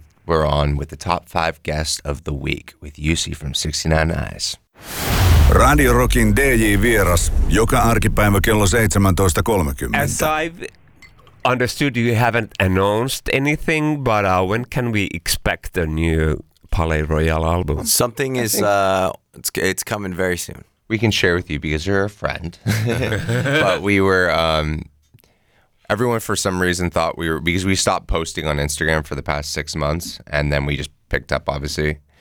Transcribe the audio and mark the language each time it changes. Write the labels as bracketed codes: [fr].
[en] We're on with the top 5 guests of the week with Jussi from 69 Eyes. [fi] Radio Rockin DJ-vieras joka arkipäivä kello 17.30. [en] As I've understood, you haven't announced anything, but when can we expect a new Palais Royal album? Something is it's coming very soon. We can share with you because you're a friend. But we were everyone for some reason thought we were, because we stopped posting on Instagram for the past 6 months and then we just picked up, obviously.